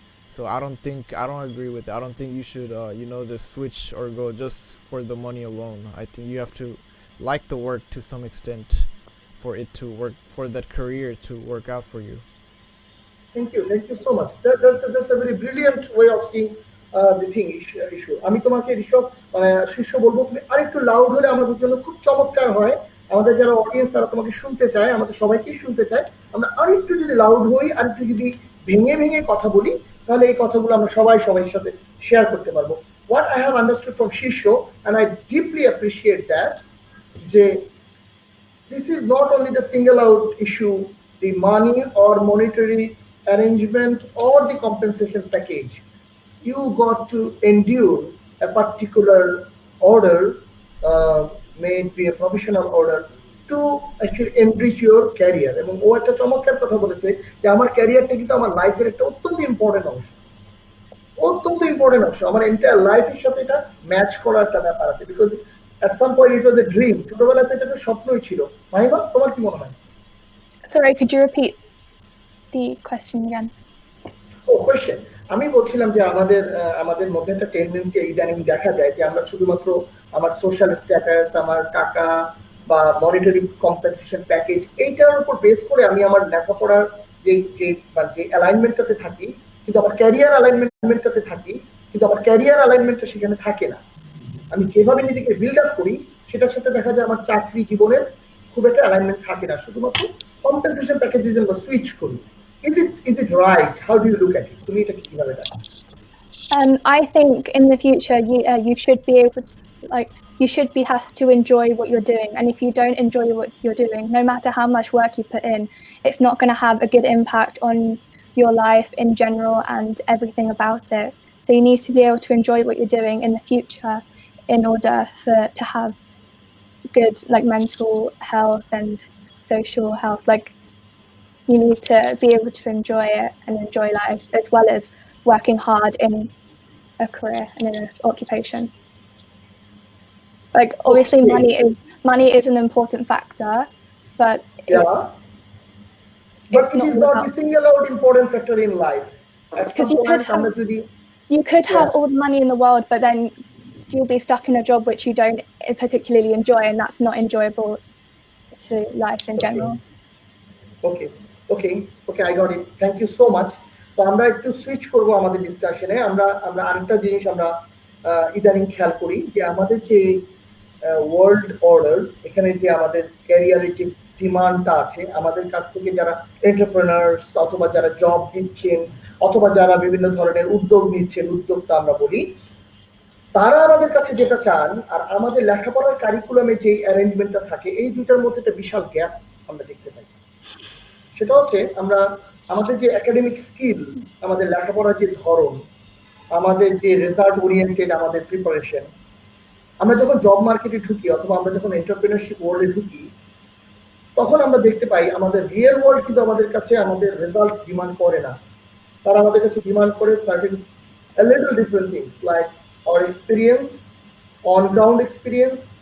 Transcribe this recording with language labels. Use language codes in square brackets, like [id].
[en] So I don't agree with it. I don't think you should you know, just switch or go just for the money alone. I think you have to like the work to some extent for it to work, for that career to work out for you. Thank you so much. That's a very brilliant way of seeing the thing issue. [bn] আমি তোমাকে ঋষভ মানে শিষ্য বলবো, তুমি আরেকটু loud হলে আমাদের জন্য খুব চমৎকার হয়। আমাদের যারা অডিয়েন্স তারা তোমাকে শুনতে চায়, আমাদের সবাইকেই শুনতে চায়। আমরা আরেকটু যদি লাউড হই, আরেকটু যদি ভেঙে ভেঙে কথা বলি, তাহলে এই কথাগুলো আমরা সবাই সাথে শেয়ার করতে পারবো। [en] What I have understood from Shisho, and I deeply appreciate that, [bn] যে [en] this is not only the single out issue, the money or monetary arrangement or the compensation package. You got to endure a particular order, may it be a professional order, to actually enrich your career. [bn] এবং ও একটা চমৎকার কথা বলেছে যে আমার ক্যারিয়ারটা কিন্তু আমার লাইফের একটা অত্যন্ত ইম্পর্টেন্ট অংশ, আমার এন্টায়ার লাইফের সাথে এটা ম্যাচ করার একটা ব্যাপার আছে, because [en] at some point it was a dream. [bn] ছোটবেলাতে এটা একটা স্বপ্নই ছিল। মাহিমা, তোমার কি মনে হয়? [en] Sorry, could you repeat the question again? [bn] Question, আমি বলছিলাম যে আমাদের মধ্যে একটা টেন্ডেন্সি ইদানিং দেখা যায় যে আমরা শুধুমাত্র আমার সোশ্যাল স্ট্যাটাস, আমার টাকা বা মনিটারি কম্পেনসেশন প্যাকেজ, এইটার উপর বেস করে আমি আমার লেখাপড়ার যে অ্যালাইনমেন্টটাতে থাকি, কিন্তু আমার ক্যারিয়ার অ্যালাইনমেন্টটাতে থাকি, কিন্তু আমার ক্যারিয়ার অ্যালাইনমেন্টটা সেখানে থাকে না। আমি যেভাবে নিজেকে বিল্ড আপ করি সেটার সাথে দেখা যায় আমার চাকরি জীবনের খুব একটা অ্যালাইনমেন্ট থাকে না, শুধুমাত্র কম্পেনসেশন প্যাকেজের জন্য সুইচ করি। [en] Is it right? How do you look at it? [bn] তুমি এটা কিভাবে দেখো? [en] I think in the future you should be able to, like, you should have to enjoy what you're doing, and if you don't enjoy what you're doing, no matter how much work you put in, it's not going to have a good impact on your life in general and everything about it. So you need to be able to enjoy what you're doing in the future in order to have good, like, mental health and social health. Like, you need to be able to enjoy it and enjoy life as well as working hard in a career and in an occupation. Like, obviously money is an important factor, but but it is not the single out important factor in life. At some point, you could have all the money in the world, but then you'll be stuck in a job which you don't particularly enjoy, and that's not enjoyable to life in general. Okay, I got it. Thank you so much. [bn] তো আমরা একটু switch করব আমাদের ডিসকাশনে। আমরা আরেকটা জিনিস আমরা ইদানিং খেয়াল করি যে আমাদের যে ওয়ার্ল্ড অর্ডার, এখানে যে আমাদের ক্যারিয়ারের যে ডিমান্ডটা আছে, আমাদের কাছ থেকে যারা এন্টারপ্রেনার্স অথবা যারা জব দিচ্ছেন অথবা যারা বিভিন্ন ধরনের উদ্যোগ নিচ্ছেন, উদ্যোক্তা আমরা বলি, তারা আমাদের কাছে যেটা চান আর আমাদের লেখাপড়ার কারিকুলামে যে অ্যারেঞ্জমেন্টটা থাকে, এই দুইটার মধ্যে একটা বিশাল গ্যাপ আমরা দেখতে পাই। সেটা হচ্ছে আমরা আমাদের যে একাডেমিক স্কিল, আমাদের লেখাপড়ার যে ধরন, আমাদের যে রেজাল্ট ওরিয়েন্টেড আমাদের প্রিপারেশন, আমরা যখন জব মার্কেটে ঢুকি অথবা আমরা যখন এন্টারপ্রেনারশিপ ওয়ার্ল্ডে ঢুকি, তখন আমরা দেখতে পাই আমাদের রিয়েল ওয়ার্ল্ড কিন্তু আমাদের কাছে আমাদের রেজাল্ট ডিমান্ড করে না। তারা আমাদের কাছে ডিমান্ড করে certain [en] a little different things like our experience, on ground experience.